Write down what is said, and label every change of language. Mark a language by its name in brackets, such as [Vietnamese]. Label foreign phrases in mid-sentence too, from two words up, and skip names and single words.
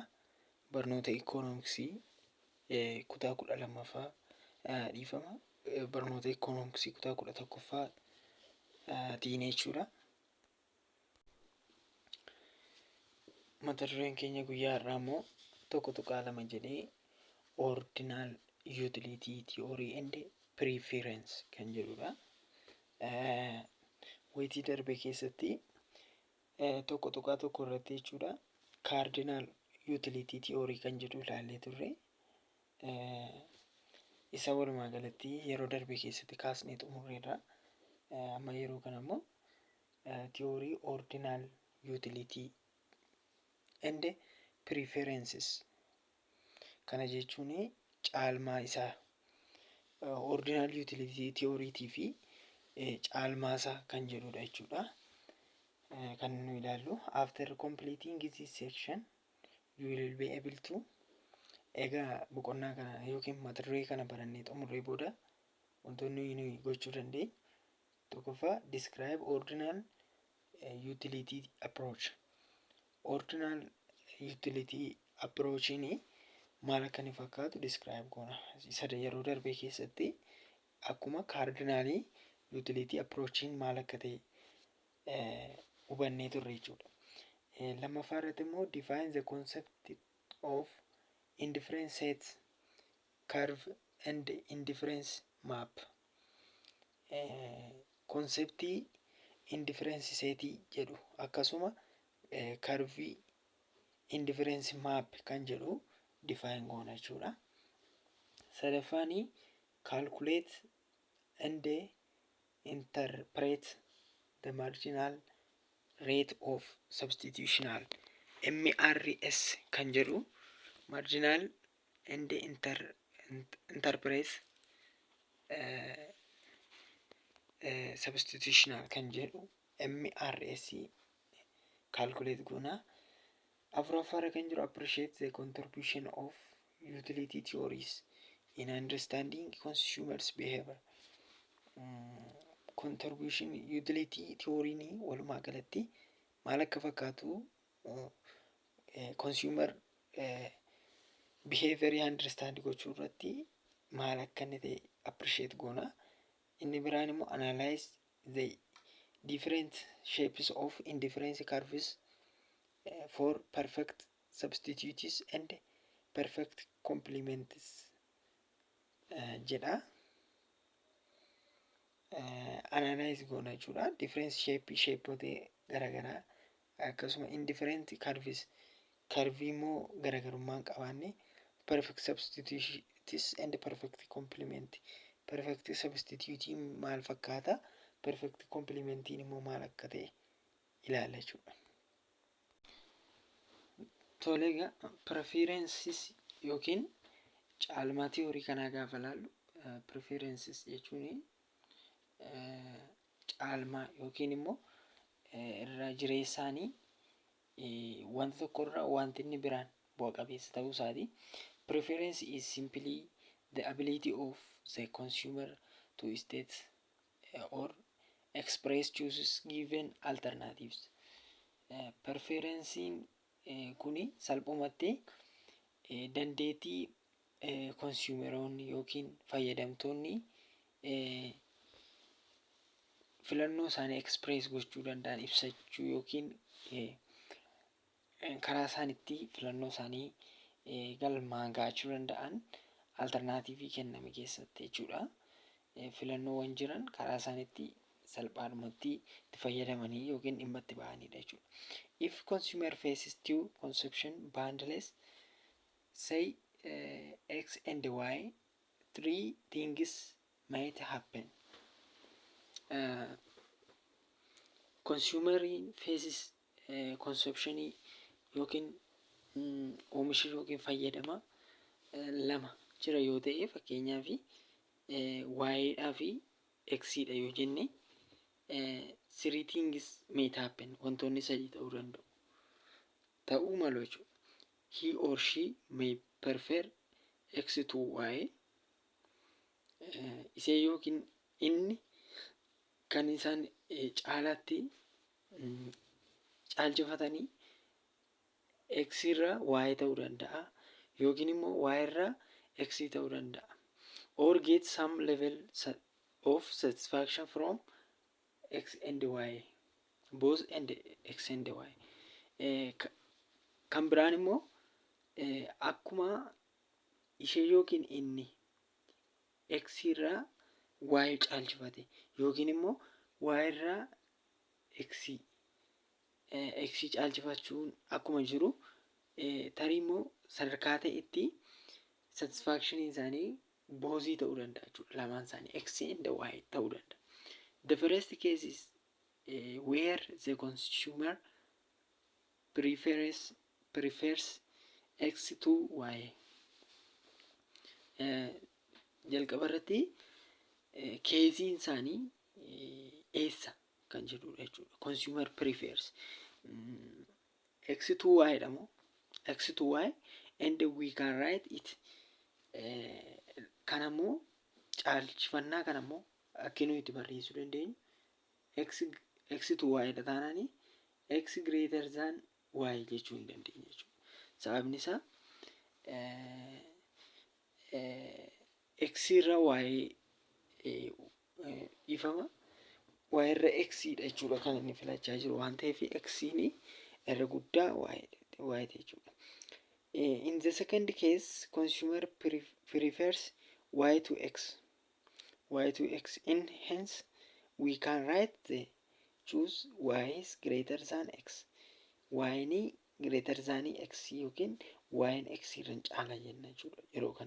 [Oromo] Barnoota ikoonomiksii kutaa 12ffaa dhiifama. Barnoota ikoonomiksii kutaa 11ffaa jechuudha. Mata dureen keenya guyyaa har'aa immoo tokko tuqaa lama jedhee [English] ordinal utility theory and preference [Oromo] kan jedhudha. Wayitii darbe keessatti tokko tuqaa tokko irratti jechuudha [English] cardinal utility theory [Oromo] kan jedhu ilaallee turre. Isa walumaa galatti yeroo darbe keessatti kaasnee xumurreerra. Amma yeroo kana immoo [English] theory ordinal utility and preferences [Oromo] kana jechuun caalmaa isaa [English] ordinal utility theory [Oromo] fi caalmaa isaa kan jedhudha jechuudha. Kan nu ilaallu [English] after completing this section you will be able [Oromo] to egaa boqonnaa kana yookiin mata duree kana barannee xumurree booda wantoonni nuyi gochuu dandeenyu tokkoffaa [English] describe ordinal utility approach. Ordinal utility approach [Oromo] ni maal akka inni fakkaatu describe goona. Isa yeroo darbe keessatti akkuma [English] cardinal utility approach [Oromo] maal akka ta'e hubannee turre jechuudha. Lammaffaa irratti immoo [English] define the concept of indifference set curve and indifference map. [Oromo] Konseptii [English] indifference set [Oromo] jedhu akkasuma [English] curve indifference map [Oromo] kan jedhu define goona jechuudha. [English] Sadaffaani calculate and interpret the marginal rate of substitutional MRS [Oromo] kan jedhu [English] marginal and interpret substitutional [Oromo] kan jedhu [English] MRS calculate goona. [Oromo] Afuraffaa kan jiru [English] appreciate the contribution of utility theories in understanding consumers behavior. Contribution utility theory [Oromo] ni walumaa galatti maal akka fakkaatu [English] consumer behavior understand [Oromo] gochuu irratti maal akka inni ta'e appreciate goona. Inni biraan immoo [English] analyze the different shapes of indifference curves for perfect substitutes and perfect complements jedha. [Oromo] Analyze goona jechuudha. Difference shapeoota garaagaraa akkasuma [English] indifferent curves [Oromo] curvii immoo garaagarummaa qabaanne [English] perfect substitutes and perfect complement. [Oromo] Perfect substitute maal fakkaata, perfect complementiin immoo maal akka ta'e ilaalla jechuudha. Tolee, egaa preferences yookiin caalmaa theory kanaa gaafa ilaallu preferences jechuun caalmaa yookiin immoo irra jireessaanii wanta tokko irra wanti inni biraan bu'a qabeessa ta'uu isaati. [English] Preference is simply the ability of the consumer to state or express choices given alternatives. [Oromo] Preferencein kuni salphumatti dandeettii consumeroonni yookiin fayyadamtoonni filannoo isaanii express gochuu danda'an ibsachuu yookiin karaa isaan itti filannoo isaanii galmaan gahachuu danda'an alternatiivii kenname keessatti jechuudha. Filannoowwan jiran karaa isaan itti salphaadhumatti itti fayyadamanii yookiin dhimma itti ba'anidha jechuudha. [English] If consumer faces two consumption bundles, say X and Y, three things might happen. Consumer faces consumption [Oromo] yookiin oomisha yookiin fayyadama lama jira yoo ta'e fakkeenyaaf Y'dhaa fi X'dha yoo jenne [English] three things might happen, [Oromo] wantoonni sadii ta'uu danda'u. Ta'uu malu jechuudha. [English] He or she may prefer X to Y [Oromo] isee yookiin inni kan isaan caalaatti caalchifatanii x irraa y ta'uu danda'a yookiin immoo y irraa x ta'uu danda'a. [English] Or get some level of satisfaction from x and y, both and x and y. [Oromo] Kan biraan immoo akkuma ishee yookiin inni x irraa y caalchifate yookiin immoo y irraa x caalchifachuun akkuma jiru tarii immoo sadarkaa ta'etti satisfaction isaanii boozii ta'uu danda'a jechuudha. Lamaan isaanii [English] x and y [Oromo] ta'uu danda'a. [English] The first case is where the consumer prefers x to y. [Oromo] Jalqaba irratti keesiin isaanii eessa kan jedhudha jechuudha. [English] Consumer prefers x to y jedhamu x to y and we can write it. [Oromo] Kanammoo caalchifannaa kanammoo akka nuyi itti barreessuu dandeenyu x to y dha taanaani x greater than y jechuu hin dandeenyu jechuudha. Sababni isaa x irra y ifama y irra x dha jechuudha kan inni filachaa jiru waan ta'eef x ni irra guddaa y jechuudha. [English] In the second case, consumer prefers y to x in hence we can write the choose y is greater than x. [Oromo] Y ni [English] greater than [Oromo] x yookiin y in x irraan caala jenna jechuudha yeroo kana.